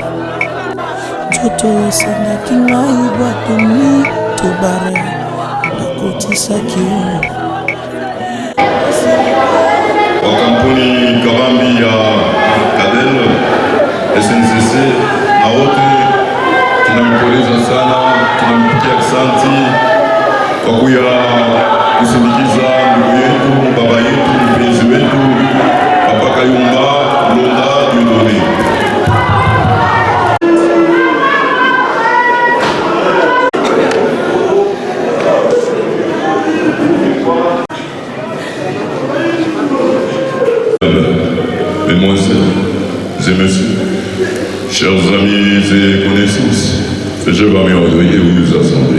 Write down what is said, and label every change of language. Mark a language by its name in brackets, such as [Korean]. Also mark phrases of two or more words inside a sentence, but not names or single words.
[Lingala] Nzoto yosengaki ngai batoni tobare, nakotisaki yo. [Swahili] Wakampuni Kabambi ya Kadel SNCC na wote tunampongeza sana, tunampigia asante kwa kuya kusindikiza ndugu yetu, baba yetu, mpenzi wetu Papa Kayumba Mulonda Dieudonné. [French] Mesdemoiselles et messieurs, chers amis et connaissances, je vais m'honorer vous assembler.